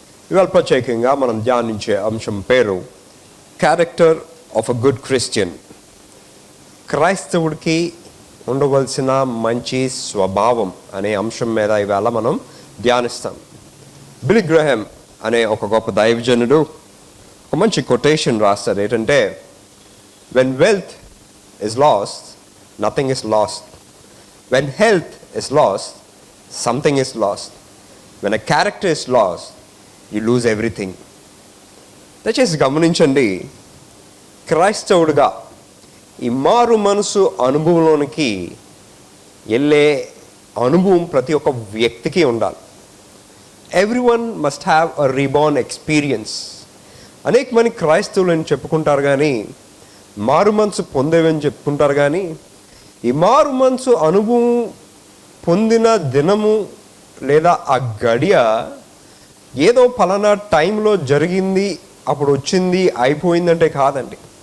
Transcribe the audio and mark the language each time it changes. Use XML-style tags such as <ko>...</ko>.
<te>ఇవాళ ప్రత్యేకంగా మనం ధ్యానించే అంశం పేరు</te> <en>Character of a good Christian.</en> <te>క్రైస్తవుడికి ఉండవలసిన మంచి స్వభావం అనే అంశం మీద ఇవాళ మనం ధ్యానిస్తాం. బిల్లీ గ్రాహం అనే ఒక గొప్ప దైవజనుడు ఒక మంచి కొటేషన్ రాస్తారు. ఏంటంటే,</te> <en>When wealth is lost, nothing is lost. When health is lost, something is lost. When a character is lost, you lose everything.</en> <te>దయచేసి గమనించండి, క్రైస్తవుడిగా ఈ మారు మనసు అనుభవంలోనికి వెళ్ళే అనుభవం ప్రతి ఒక్క వ్యక్తికి ఉండాలి.</te> <en>Everyone must have a reborn experience.</en> <te>అనేక మంది క్రైస్తవులు అని చెప్పుకుంటారు కానీ మారు మనసు పొందేవని చెప్పుకుంటారు కానీ ఈ మారు మనసు అనుభవం పొందిన దినము లేదా ఆ గడియ ఏదో పలానా టైంలో జరిగింది, అప్పుడు వచ్చింది, అయిపోయిందంటే కాదండి.</te>